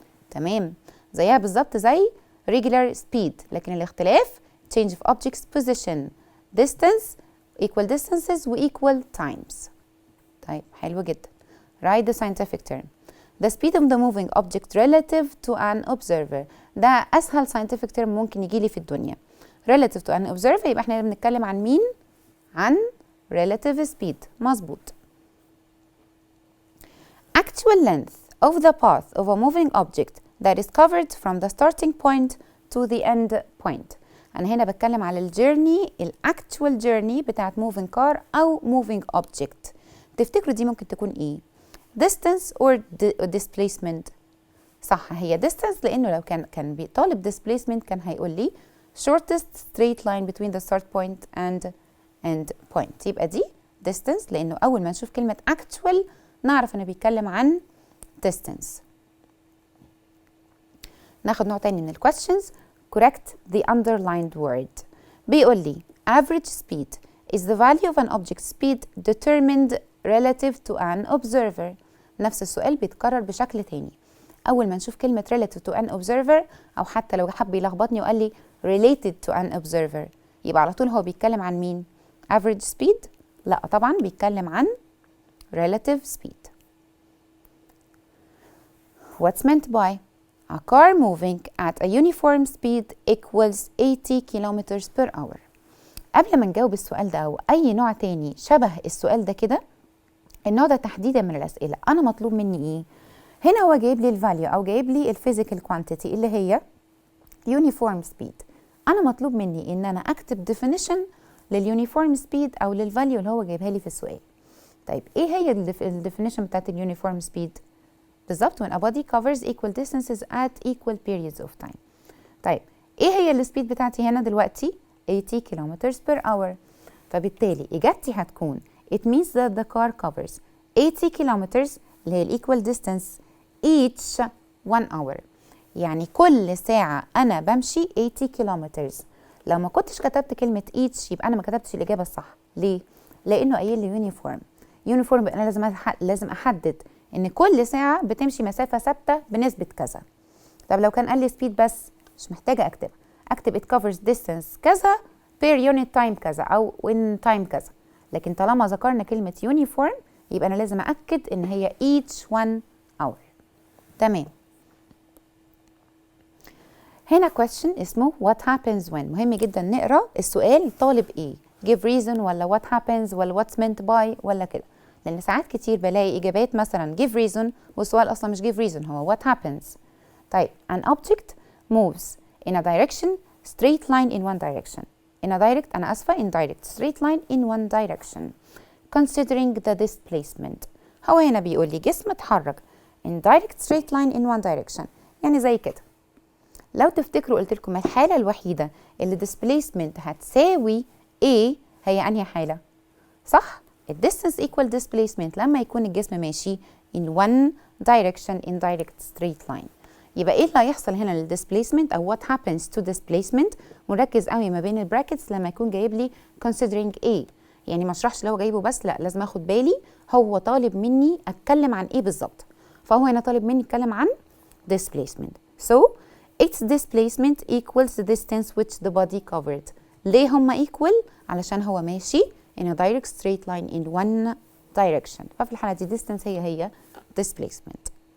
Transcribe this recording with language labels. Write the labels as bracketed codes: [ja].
[ar] تمام، زيها بالظبط زي [en] regular speed، [ar] لكن الاختلاف [en] change of object's position, distance, equal distances و equal times. [ar] طيب حلو جدا. [en] Write the scientific term. The speed of the moving object relative to an observer. [ar] ده أسهل scientific term ممكن يجيلي في الدنيا. [en] Relative to an observer [ar] يبقى احنا بنتكلم عن مين؟ عن relative speed. مظبوط. [en] Actual length of the path of a moving object that is covered from the starting point to the end point. [ar] أنا هنا بتكلم على الجيرني، الأكتوال جيرني بتاعت moving car أو moving object. تفتكروا دي ممكن تكون إيه؟ distance or displacement؟ صح، هي distance، لأنه لو كان بيطالب displacement كان هيقول لي [en] shortest straight line between the start point and end point. [ar] يبقى دي distance، لأنه أول ما نشوف كلمة actual نعرف إنه بيتكلم عن distance. ناخد نوع تاني من ال questions. [en] Correct the underlined word. [ar] بيقول لي [en] average speed is the value of an object speed determined relative to an observer. [ar] نفس السؤال بيتكرر بشكل تاني. أول ما نشوف كلمة [en] relative to an observer، [ar] أو حتى لو حب يلخبطني وقال لي [en] related to an observer، [ar] يبقى على طول هو بيتكلم عن مين؟ average speed؟ لا طبعا بيتكلم عن relative speed. [en] What's meant by a car moving at a uniform speed equals 80 kilometers per hour. [ar] قبل ما نجاوب السؤال ده أو أي نوع تاني شبه السؤال ده كده، النوع ده تحديدا من الأسئلة أنا مطلوب مني إيه؟ هنا هو جايب لي الفاليو أو جايب لي الفيزيكال كوانتيتي اللي هي uniform speed. أنا مطلوب مني إن أنا أكتب definition لليونيفورم سبيد أو للفاليو اللي هو جايبها لي في السؤال. طيب إيه هي الديفينيشن بتاعت اليونيفورم سبيد؟ [en] بالظبط when a body covers equal distances at equal periods of time. [ar] طيب ايه هي السبيد بتاعتي هنا دلوقتي؟ 80 kilometers per hour. فبالتالي اجابتي هتكون [en] it means that the car covers 80 kilometers اللي هي equal distance each 1 hour. [ar] يعني كل ساعة أنا بمشي 80 kilometers. لو ما كنتش كتبت كلمة each يبقى أنا ما كتبتش الإجابة الصح. ليه؟ لأنه قايل لي uniform أنا لازم أحدد إن كل ساعة بتمشي مسافة ثابتة بنسبة كذا. طب لو كان قال لي speed بس مش محتاجة أكتب [en] it covers distance [ar] كذا per unit time كذا أو in time كذا. لكن طالما ذكرنا كلمة uniform يبقى أنا لازم أكد إن هي each 1 hour. تمام. هنا [en] question اسمه what happens when. [ar] مهم جدا نقرأ السؤال طالب إيه، give reason ولا what happens ولا what's meant by ولا كده، لأن ساعات كتير بلاقي إجابات مثلا give reason والسؤال أصلا مش give reason، هو what happens. [en] طيب an object moves in a direction straight line in one direction. in a direct [ar] أنا آسفة [en] indirect straight line in one direction considering the displacement. [ar] هو هنا بيقول لي جسم اتحرك [en] in direct straight line in one direction، [ar] يعني زي كده. لو تفتكروا قلت لكم الحالة الوحيدة اللي displacement هتساوي ايه هي انهي حالة؟ صح؟ distance equal displacement لما يكون الجسم ماشي [en] in one direction in direct straight line. [ar] يبقى ايه اللي هيحصل هنا للديسبليسمنت او what happens to displacement؟ مركز قوي ما بين البراكتس لما يكون جايب لي considering ايه، يعني ما اشرحش اللي هو جايبه بس، لا لازم اخد بالي هو طالب مني اتكلم عن ايه بالظبط. فهو هنا طالب مني اتكلم عن displacement. [en] So its displacement equals the distance which the body covered. [ar] ليه هما equal؟ علشان هو ماشي [en] in a direct straight line in one direction. [ar] ففي الحالة دي distance هي displacement.